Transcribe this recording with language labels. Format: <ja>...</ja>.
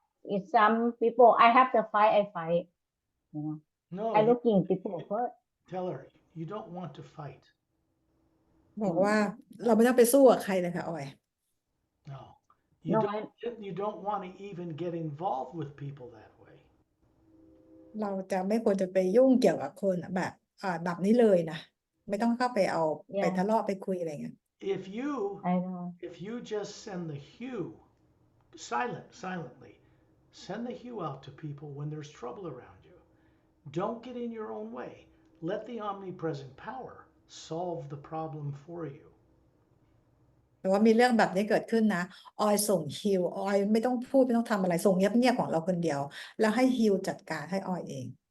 <en>If some people I have to fight, I fight. No, I looking people first. tell her you don't want to fight.</en> <th>บอกว่าเราไม่ต้องไปสู้กับใครเลยค่ะออย</th> <en>No. No, You don't want to even get involved with people that way.</en> <th>เราจะไม่ควรจะไปยุ่งเกี่ยวกับคนแบบนี้เลยนะไม่ต้องเข้าไปเอาไปทะเลาะไปคุยอะไรเงี้ย</th> <en>I know. If you just send the hue silently, send the hue out to people when there's trouble around you. Don't get in your own way. Let the omnipresent power solve the problem for you.</en> <th>แต่ว่ามีเรื่องแบบนี้เกิดขึ้นนะออยส่งฮิวออยไม่ต้องพูดไม่ต้องทำอะไรส่งเงียบๆของเราคนเดียว แล้วให้ฮิวจัดการให้ออยเอง</th>